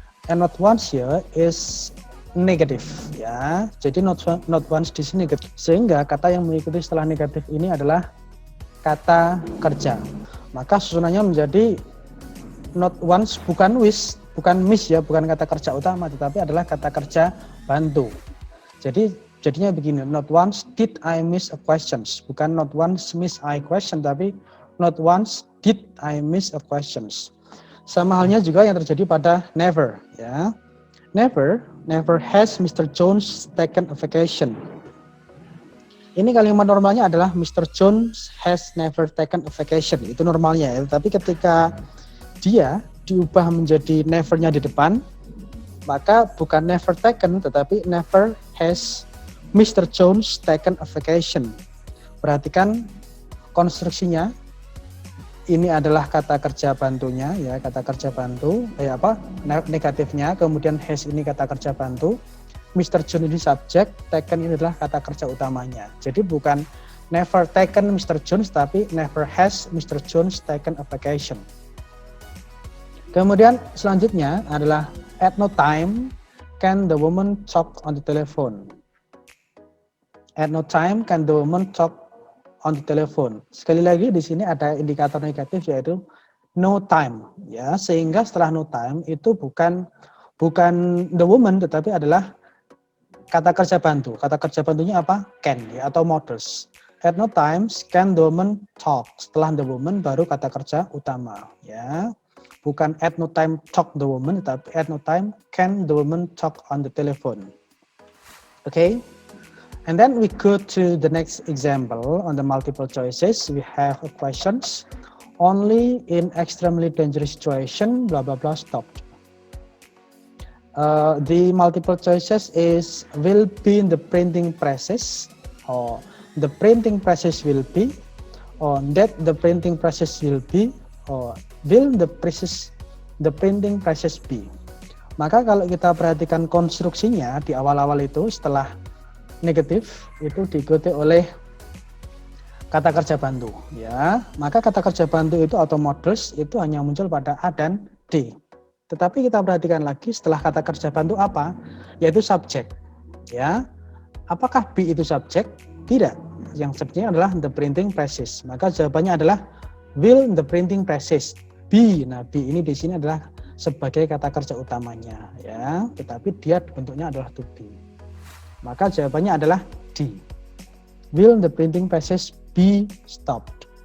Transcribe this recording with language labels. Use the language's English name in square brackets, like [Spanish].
[English] And not once here is negative, ya. [Indonesian] Jadi not once di sini negatif. Sehingga kata yang mengikuti setelah negatif ini adalah kata kerja. Maka susunannya menjadi not once, bukan wish, bukan miss ya, bukan kata kerja utama, tetapi adalah kata kerja bantu. Jadi jadinya begini, [English] not once did I miss a questions, bukan not once miss I question, tapi not once did I miss a questions. [Indonesian] Sama halnya juga yang terjadi pada never, ya. [English] Never has Mr. Jones taken a vacation. [Indonesian] Ini kalimat normalnya adalah Mr. [English] Jones has never taken a vacation. [Indonesian] Itu normalnya ya. Tapi ketika dia diubah menjadi never-nya di depan, maka bukan never taken, tetapi [English] never has Mr. Jones taken a vacation. [Indonesian] Perhatikan konstruksinya. Ini adalah kata kerja bantunya, ya, kata kerja bantu. Negatifnya. Kemudian has ini kata kerja bantu. Mr. Jones ini subjek, taken ini adalah kata kerja utamanya. [English] Jadi bukan never taken Mr. Jones, tapi never has Mr. Jones taken a vacation. [Indonesian] Kemudian selanjutnya adalah [English] at no time can the woman talk on the telephone. At no time can the woman talk on the telephone. [Indonesian] Sekali lagi di sini ada indikator negatif yaitu no time, ya, sehingga setelah no time itu bukan the woman tetapi adalah kata kerja bantu. Kata kerja bantunya apa? Can, ya, atau models. [English] At no times can the woman talk. Setelah the woman [Indonesian] baru kata kerja utama, [English] ya. Bukan at no time talk the woman, tapi at no time can the woman talk on the telephone. Okay? And then we go to the next example on the multiple choices. We have a questions. Only in extremely dangerous situation, blah blah blah, stop. The multiple choices is will be in the printing presses, or the printing presses will be, or that the printing presses will be, or will the printing presses be. [Indonesian] Maka kalau kita perhatikan konstruksinya di awal-awal itu setelah negatif itu diikuti oleh kata kerja bantu, ya. Maka kata kerja bantu itu atau models itu hanya muncul pada A dan D. Tetapi kita perhatikan lagi setelah kata kerja bantu apa? Yaitu subjek, ya. Apakah be itu subjek? Tidak. Yang subjeknya adalah [English] the printing presses. [Indonesian] Maka jawabannya adalah [English] will the printing presses be. [Indonesian] Nah, be ini di sini adalah sebagai kata kerja utamanya, ya. Tetapi dia bentuknya adalah to be. Maka jawabannya adalah D. [English] Will the printing presses be stopped?